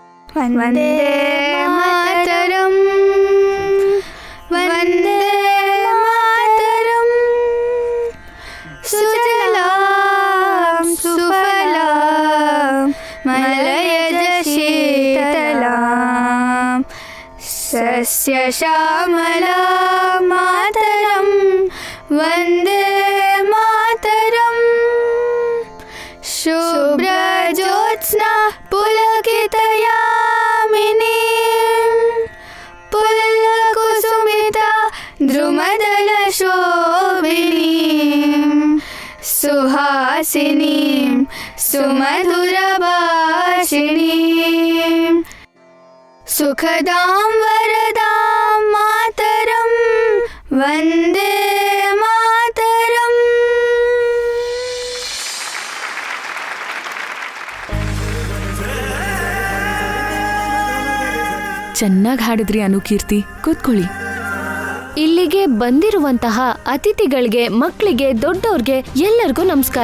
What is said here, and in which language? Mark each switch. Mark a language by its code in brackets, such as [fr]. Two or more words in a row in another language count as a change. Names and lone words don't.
[sa] ವಂದೇ ಮಾತರಂ ವಂದೇ ಮಾತರಂ ಸುಜಲಾಂ ಸುಫಲಾಂ ಮಲಯಜ ಶೀತಲಾಂ ಸಸ್ಯ ಶ್ಯಾಮಲಾಂ ಮಾತರಂ ವಂದೇ ಮಾತರಂ ಶುಭ್ರಜ್ಯೋತ್ಸ್ನಾ पुलकितयामिनीं पुल्लकुसुमिता द्रुमदलशोभिनीं सुहासिनीं सुमधुरभाषिणीं सुखदां वरदां मातरं वन्दे मातरम्. [kn] ಚೆನ್ನಾಗಿ ಹಾಡಿದ್ರಿ ಅನುಕೀರ್ತಿ, ಕೂತ್ಕೊಳ್ಳಿ. ಇಲ್ಲಿಗೆ ಬಂದಿರುವಂತಹ ಅತಿಥಿಗಳಿಗೆ, ಮಕ್ಕಳಿಗೆ, ದೊಡ್ಡವ್ರಿಗೆ ಎಲ್ಲರಿಗೂ ನಮಸ್ಕಾರ.